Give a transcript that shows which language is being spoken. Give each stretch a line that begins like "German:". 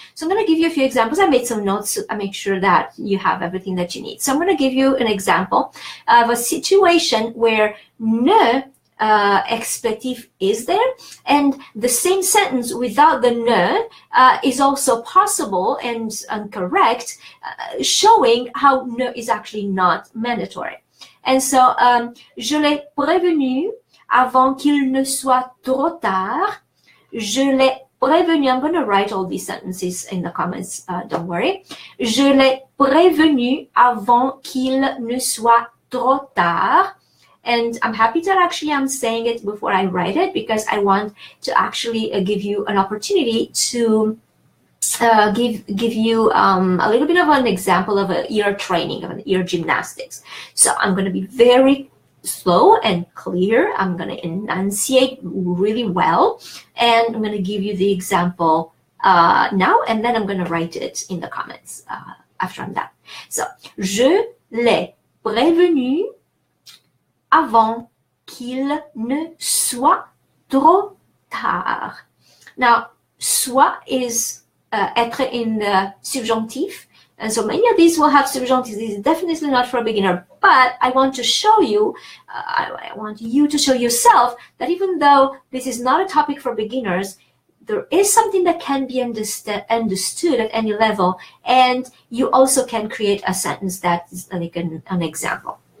English: So I'm going to give you a few examples. I made some notes to make sure that you have everything that you need. So I'm going to give you an example of a situation where ne expletif is there, and the same sentence without the ne is also possible and correct, showing how ne is actually not mandatory. And so,
French: je l'ai prévenu avant qu'il ne soit trop tard. Je l'ai prévenu.
English: I'm going to write all these sentences in the comments, don't worry.
French: Je l'ai prévenu avant qu'il ne soit trop tard.
English: And I'm happy that actually I'm saying it before I write it, because I want to actually give you an opportunity to give you a little bit of an example of an ear training, of an ear gymnastics. So I'm going to be very slow and clear. I'm going to enunciate really well, and I'm going to give you the example now, and then I'm going to write it in the comments after I'm done.
French: So, je l'ai prévenu avant qu'il ne soit trop tard.
English: Now, soit is être in the subjunctive, and so many of these will have subjunctives. This is definitely not for a beginner, but I want to show you, I want you to show yourself that even though this is not a topic for beginners, there is something that can be understood at any level, and you also can create a sentence that is like an example.